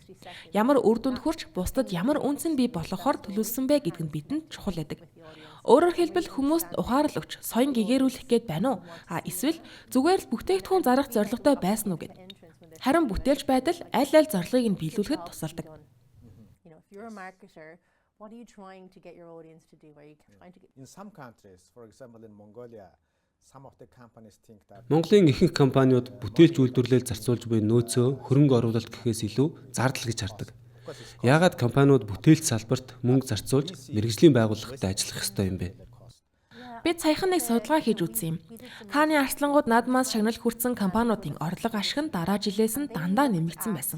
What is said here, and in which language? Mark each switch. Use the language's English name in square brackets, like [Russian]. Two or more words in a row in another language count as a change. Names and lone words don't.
[Mongolian] Ямар үр дүнд хүрч бусдад ямар үнцэн бий болгохоор төлөвлөсөн бэ гэдг нь бидэнд чухал байдаг. Өөрөөр хэлбэл хүмүүст ухаарл өгч соён гэгэрүүлэх гээд байна уу? Эсвэл зүгээр л бүтээгдэхүүн зарах зорилготой байсан уу гэд. Харин бүтээлч байдал аль зорилгыг нь биелүүлэхэд тусалдаг. [English] If you're a marketer, what are you trying to get your audience to do? Are you trying to get In some countries, for example in Mongolia, some of the companies think that [Mongolian] Монголын ихэнх компаниуд бүтээлч үйлдвэрлэл зарцуулж буй нөөцөө хөрөнгө оруулалт гэхээс илүү зардал гэж хардаг. Яагаад компаниуд бүтээлч салбарт мөнгө зарцуулж мэргэжлийн байгууллагатай ажиллах ёстой юм бэ? Бид саяхан нэг судалгаа хийж үзсэн юм. Каны арслангууд наадмаас шагнал хүртсэн компаниудын орлого ашиг нь дараа жилээс нь дандаа нэмэгдсэн байсан.